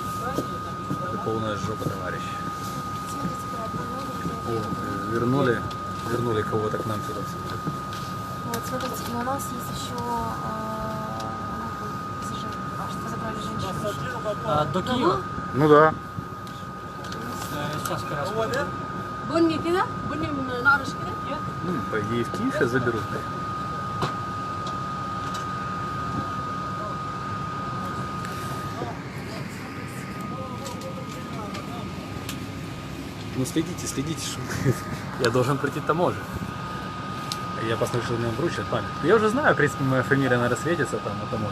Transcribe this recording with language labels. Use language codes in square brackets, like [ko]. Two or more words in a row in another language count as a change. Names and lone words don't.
[ru] Это полная жопа, товарищ. О, вернули вернули кого-то к нам сюда. Вот, смотрите, и у нас есть еще пассажиры, что забрали женщину. До Киева? Ну да. Сейчас как раз. بني كده بني من نقرش كده Ну, по идее, в Киев сейчас заберут. Ну, следите, что я должен пройти таможню. Я посмотрю, что мне вручат память. Я уже знаю, в принципе, моя фамилия, наверное, светится там на таможне.